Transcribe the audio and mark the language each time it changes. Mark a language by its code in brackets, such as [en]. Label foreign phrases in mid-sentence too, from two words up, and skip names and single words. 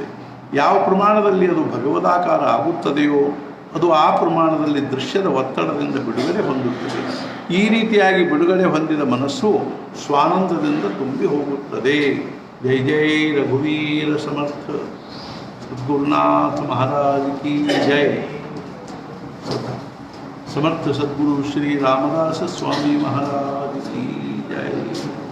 [kn] ಯಾವ ಪ್ರಮಾಣದಲ್ಲಿ ಅದು ಭಗವದಾಕಾರ ಆಗುತ್ತದೆಯೋ ಅದು ಆ ಪ್ರಮಾಣದಲ್ಲಿ ದೃಶ್ಯದ ಒತ್ತಡದಿಂದ ಬಿಡುಗಡೆ ಹೊಂದುತ್ತದೆ. ಈ ರೀತಿಯಾಗಿ ಬಿಡುಗಡೆ ಹೊಂದಿದ ಮನಸ್ಸು ಸ್ವಾನಂದದಿಂದ ತುಂಬಿ ಹೋಗುತ್ತದೆ. [mr] जय जय रघुवीर समर्थ. [hi] सद्गुरुनाथ महाराज की जय. समर्थ सद्गुरु श्री रामदास स्वामी महाराज की जय।